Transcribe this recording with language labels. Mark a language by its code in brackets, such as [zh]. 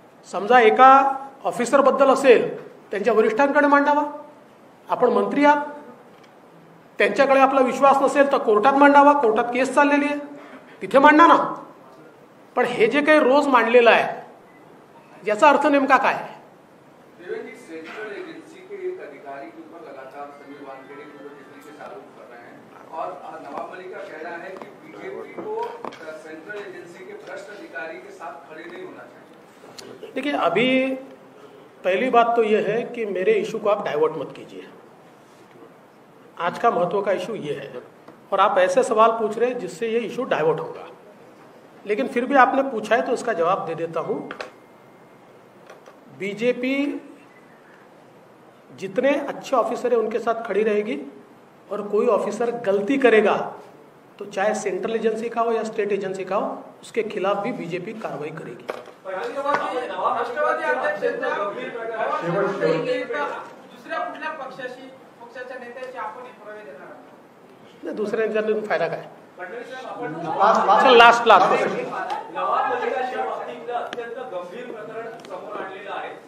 [mr] समजा एका ऑफिसरबद्दल असेल, त्यांच्या वरिष्ठांकडे मांडावा. आपण मंत्री आहात, त्यांच्याकडे आपला विश्वास नसेल तर कोर्टात मांडावा. कोर्टात केस चाललेली आहे, तिथे मांडा ना. पण हे जे काही रोज मांडलेलं आहे याचा अर्थ नेमका काय आहे? [hi] सेंट्रल एजेंसी के एक अधिकारी के ऊपर लगातार समीर वानखेड़े के ऊपर जिस तरीके से आरोप कर रहे हैं और नवाब मलिक का कहना है कि बीजेपी को सेंट्रल एजेंसी के भ्रष्ट अधिकारी के साथ खड़े नहीं होना चाहिए. देखिए, अभी पहली बात तो यह है कि मेरे इशू को आप डाइवर्ट मत कीजिए. आज का महत्व का इशू ये है और आप ऐसे सवाल पूछ रहे हैं जिससे ये इशू डाइवर्ट होगा. लेकिन फिर भी आपने पूछा है तो इसका जवाब दे देता हूं. बीजेपी जितने अच्छे ऑफिसर है उनके साथ खड़ी रहेगी और कोई ऑफिसर गलती करेगा तो चाहे सेंट्रल एजेंसी का हो या स्टेट एजेंसी का हो, उसके खिलाफ भी बीजेपी कार्रवाई करेगी. [mr] दुसऱ्या पक्षाच्या नेत्याची आपण पुरावे देणार. दुसऱ्या नेत्यांना फायदा काय? लास्ट नवाब मलिकांच्या बाबतीत अत्यंत गंभीर प्रकरण समोर आणलेलं आहे.